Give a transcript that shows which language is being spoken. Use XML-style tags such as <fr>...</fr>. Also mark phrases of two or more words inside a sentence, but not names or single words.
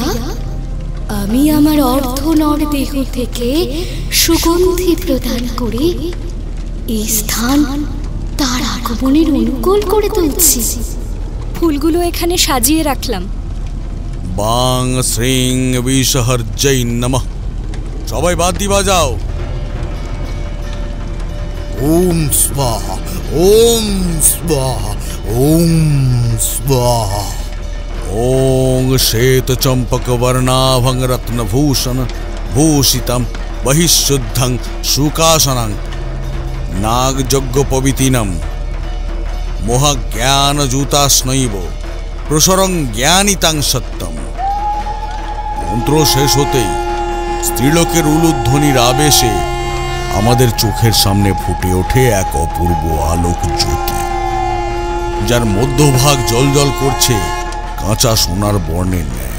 <bn>আমি আমার অর্ধনর দেহ থেকে সুগন্ধি প্রদান করে এই স্থান তার আগমনের অনুকূল করে তুলছি। ফুলগুলো এখানে সাজিয়ে রাখলাম।</bn> <sa>বাং শ্রীং বিশহর্জৈ নমঃ।</sa> <bn>সবাই বাদ্যি বাজাও।</bn> <sa>ওম স্বাহা, ওম স্বাহা, ওম স্বাহা। ওং শ্বেত চম্পক বর্ণাভং রত্নভূষণ ভূষিতম বহিঃশুদ্ধং সুকাসনং নাগযজ্ঞ পবিতিনম মোহজ্ঞানযুতাস্নৈব প্রসরং জ্ঞানিতাং সত্যম।</sa> <bn>মন্ত্র শেষ হতেই স্ত্রীলোকের উলুধ্বনির আবেশে আমাদের চোখের সামনে ফুটে ওঠে এক অপূর্ব আলোক জ্যোতি, যার মধ্যভাগ জ্বলজ্বল করছে কাঁচা সোনার বর্ণের ন্যায়।</bn>